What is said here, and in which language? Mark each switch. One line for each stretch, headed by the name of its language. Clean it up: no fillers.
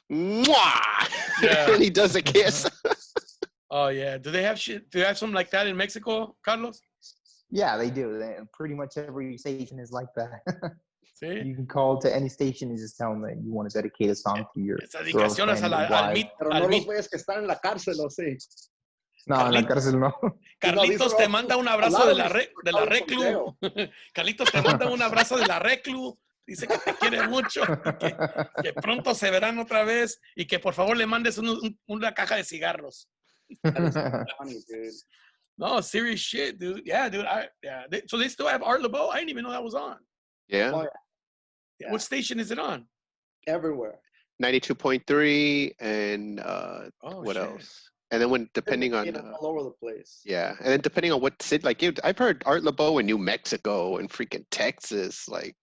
English: Mwah! Yeah. And he does a kiss. Oh yeah. Do they have something like that in Mexico, Carlos? Yeah, they do. Pretty much every station is like that.
Spanish: Sí.
English: You can call to any station and just tell them that you want to dedicate a song to your girlfriend.
Spanish: Pero no los güeyes que están en la cárcel, ¿o sí? No, en la cárcel no. Carlitos te manda un abrazo de la reclu. Carlitos te manda un abrazo de la reclu. Dice que te quiere mucho, que pronto se verán otra vez y que por favor le mandes una caja de cigarros.
English: Funny, dude. No, serious shit, dude. Yeah, dude. So they still have Art LeBeau? I didn't even know that was on. Yeah. Oh, yeah. What station is it on? Everywhere. 92.3 and what else? And then depending on all over the place. Yeah, and then depending on what city, like I've heard Art LeBeau in New Mexico and freaking Texas, like